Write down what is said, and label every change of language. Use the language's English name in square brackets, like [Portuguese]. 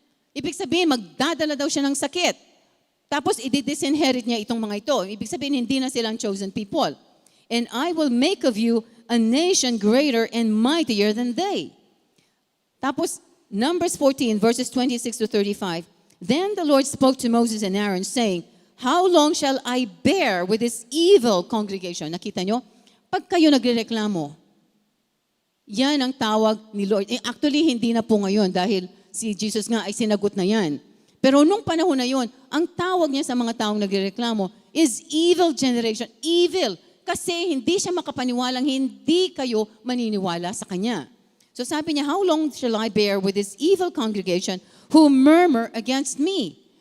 [Filipino] Ibig sabihin, magdadala daw siya ng sakit. Tapos, i-disinherit niya itong mga ito. Ibig sabihin, hindi na silang chosen people. [English] And I will make of you a nation greater and mightier than they. [Filipino] Tapos, Numbers 14, verses 26 to 35. [English] Then the Lord spoke to Moses and Aaron, saying, How long shall I bear with this evil congregation? [Filipino] Nakita nyo? Pag kayo nagrereklamo, yan ang tawag ni Lord. Actually, hindi na po ngayon dahil si Jesus nga ay sinagot na yan. Pero nung panahon na yon, ang tawag niya sa mga taong nagrereklamo is evil generation. Evil. Kasi hindi siya makapaniwalang hindi kayo maniniwala sa Kanya. So sabi niya, [English] How long shall I bear with this evil congregation who murmur against me?